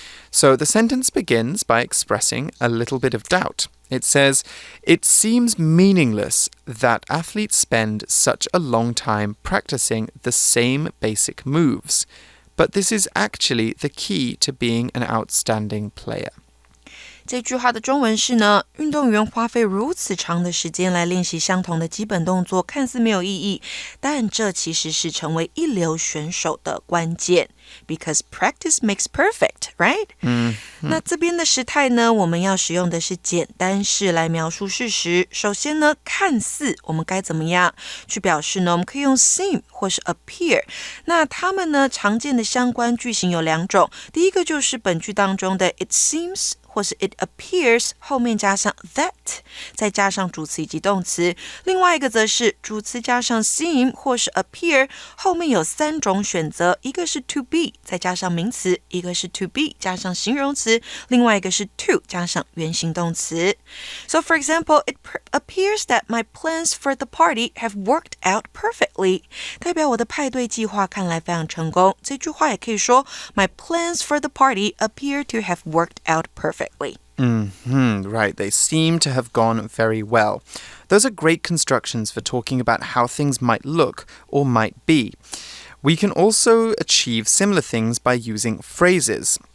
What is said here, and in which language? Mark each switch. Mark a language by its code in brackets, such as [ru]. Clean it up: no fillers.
[en] So the sentence begins by expressing a little bit of doubt. It says, "It seems meaningless that athletes spend such a long time practicing the same basic moves, but this is actually the key to being an outstanding player." [zh] 这句话的中文是呢，运动员花费如此长的时间来练习相同的基本动作，看似没有意义，但这其实是成为一流选手的关键。 [en] Because practice makes perfect, right? [zh] 那这边的时态呢，我们要使用的是简单式来描述事实。首先呢，看似我们该怎么样去表示呢？我们可以用 seem 或是 appear。那它们呢，常见的相关句型有2种。第一个就是本句当中的 it seems。或是 it appears 后面加上 that 再加上主词以及动词。另外一个则是主词加上 seem 或是 appear 后面有3种选择，一个是 to be 再加上名词，一个是 to be 加上形容词，另外一个是 to 加上原形动词。 [en] So for example, it appears that my plans for the party have worked out perfectly. [zh] 代表我的派对计划看来非常成功。这句话也可以说 [en] My plans for the party appear to have worked out perfectly. Right, they seem to have gone very well. Those are great constructions for talking about how things might look or might be. We can also achieve similar things by using phrases.